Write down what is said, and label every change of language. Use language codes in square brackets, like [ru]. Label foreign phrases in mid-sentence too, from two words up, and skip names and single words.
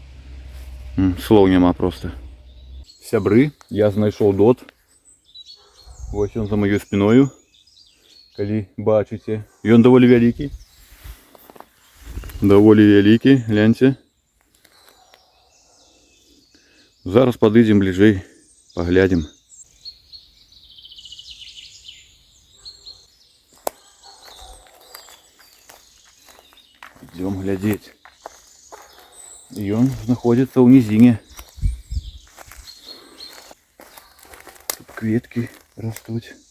[be] Слоў няма проста. Сябры, я знайшоў дот. Вось ён за маёй спіною. Калі бачыце. Ён даволі вялікі. Даволі вялікі, гляньце. Зараз падыдзем бліжэй, паглядзім. [ru] Идем глядеть. И он находится в низине. [be] Тут кветки растут.